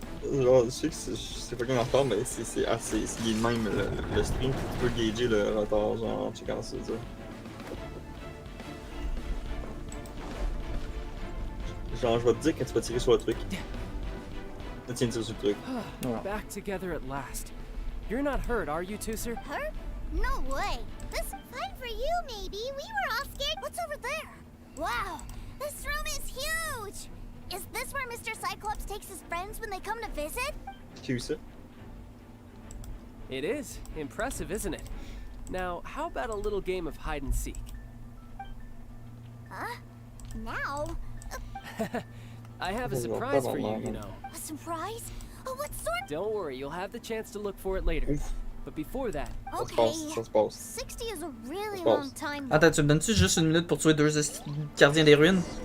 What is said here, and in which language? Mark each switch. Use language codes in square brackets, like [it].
[fr] Genre, je sais que c'est pas comme en retard, mais c'est assez. Il est de même le stream, tu peux gager le retard, genre, en checkant ça. Genre, je vais te dire quand tu vas tirer sur le truc. Là, tiens, tire sur le truc. [en] Back together at last. You're not hurt, are you, Tooser? Hurt? No way. This fine for you, maybe. We were all scared. What's over there? Wow, this room is huge! Is this where Mr. Cyclops takes his friends when they come to visit? Tooser. It is. Impressive, isn't it? Now, how about a little game of hide and seek? Huh? Now? I have a surprise for you, you know. A surprise? Oh, what sort? Don't worry, you'll have the chance to look for it later. But before that... Okay. [fr] Ça se passe. [en] 60 is a really long time. [fr] Attends, tu me donnes-tu juste une minute pour tuer 2 gardiens des ruines?